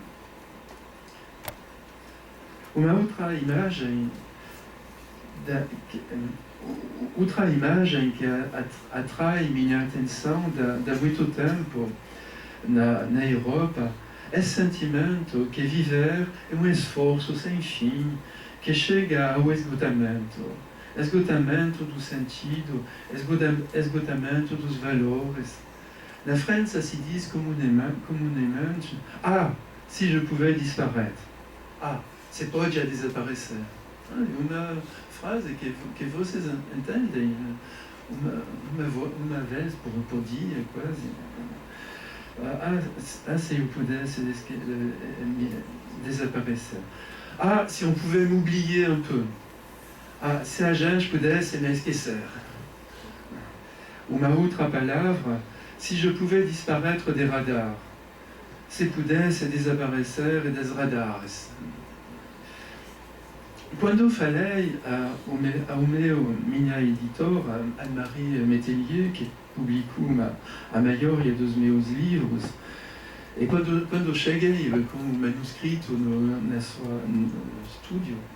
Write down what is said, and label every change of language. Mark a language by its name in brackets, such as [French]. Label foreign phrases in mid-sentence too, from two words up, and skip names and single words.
[Portuguese] Uma outra imagem que atrai minha atenção há muito tempo na Europa é o sentimento que viver é um esforço sem fim, que chega ao esgotamento do sentido, esgotamento dos valores. Na França se diz comunemente: [French] se je pouvais disparaître. [Portuguese] Você pode desaparecer. É uma frase que vocês entendem uma vez por dia, quase. Se eu pudesse desaparecer. [French] Se on pouvait m'oublier un peu. [Portuguese] Se a gente pudesse me esquecer. Uma outra palavra: [French] si je pouvais disparaître des radars. [Portuguese] Se pudesse desaparecer [French] des radars. [Portuguese] Quando falei ao minha editora, Anne-Marie Métellier, que publicou a maioria dos meus livros, e quando cheguei com o manuscrito no estúdio,